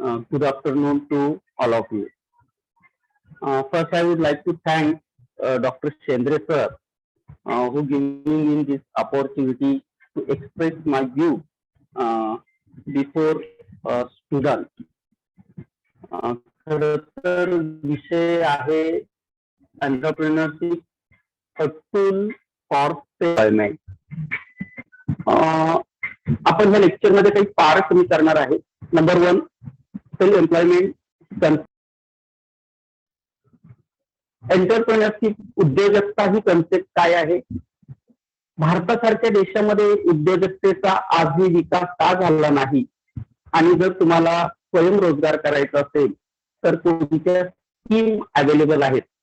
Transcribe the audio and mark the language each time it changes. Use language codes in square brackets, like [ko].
[en] Good afternoon to all of you. First, I would like to thank Dr. Shendre sir, who giving me this opportunity to express my view before students. [mr] खरं तर विषय आहे [en] Entrepreneurship a tool for employment. [mr] आपण ह्या lecture मध्ये काही part मी करणार आहे. Number 1, self employment. एंटरप्रेन्योरशिप, उद्योजकता ही कन्सेप्ट काय आहे, भारतासारख्या देशामध्ये उद्योजकतेचा आजही विकास का झाला नाही, आणि जर तुम्हाला स्वयंरोजगार करायचा असेल तर कोणत्या स्कीम अवेलेबल आहेत.